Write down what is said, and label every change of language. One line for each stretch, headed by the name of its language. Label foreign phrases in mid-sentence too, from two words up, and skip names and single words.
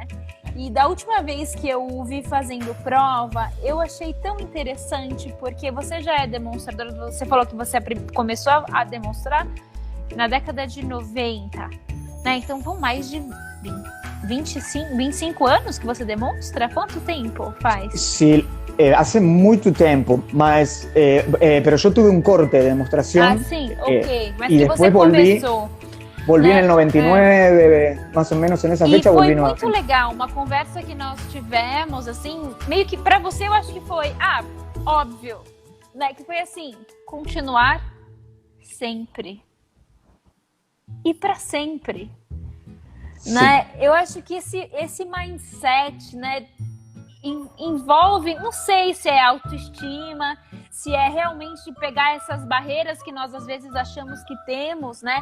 Portuguese: E da última vez que eu o vi fazendo prova, eu achei tão interessante, porque você já é demonstradora, você falou que você começou a demonstrar na década de 90, né? Então vão mais de 25 anos que você demonstra? Quanto tempo faz?
Spanish: Sí, hace mucho tiempo, mas, pero yo tuve un corte de demostración.
Portuguese: Ah, sí, ok. Mas
Spanish: y que después
Portuguese: você começou.
Spanish: Volví en el 99, más o menos en esa fecha.
Portuguese: E foi
Spanish: volví no...
Portuguese: muito legal, uma conversa que nós tivemos, assim, meio que pra você eu acho que foi, óbvio, né? Que foi assim, continuar sempre. E pra sempre. Né? Eu acho que esse mindset, né, envolve, não sei se é autoestima, se é realmente pegar essas barreiras que nós às vezes achamos que temos, né?